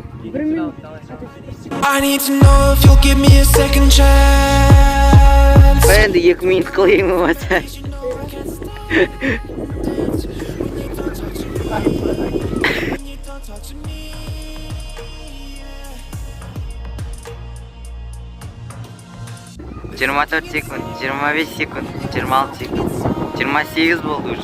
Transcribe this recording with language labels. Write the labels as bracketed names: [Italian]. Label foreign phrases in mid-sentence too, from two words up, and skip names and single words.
[English] I need to know if you'll give me a second chance. [Turkish] Ben de 2 minut kılayım mı maça? [Kazakh] Жиырма 4 секунд, 25 секунд, 26 секунд, 28 болды уже.